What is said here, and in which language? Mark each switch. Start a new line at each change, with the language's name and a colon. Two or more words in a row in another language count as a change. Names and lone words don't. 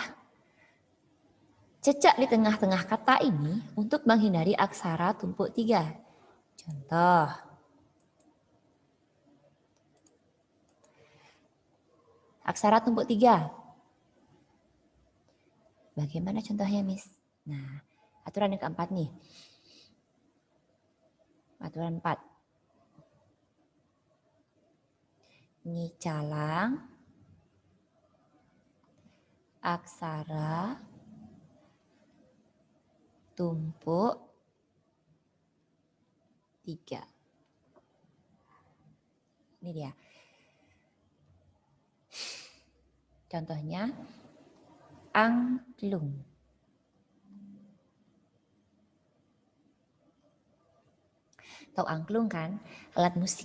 Indonesian: Cecek di tengah-tengah kata ini untuk menghindari aksara tumpuk 3. Contoh. Aksara tumpuk 3. Bagaimana contohnya, Miss? Nah, aturan yang keempat nih. Aturan 4.
Balinese: Ngicalang aksara tumpuk 3.
Indonesian: Ini dia. Contohnya angklung. Tahu angklung kan? Alat musik.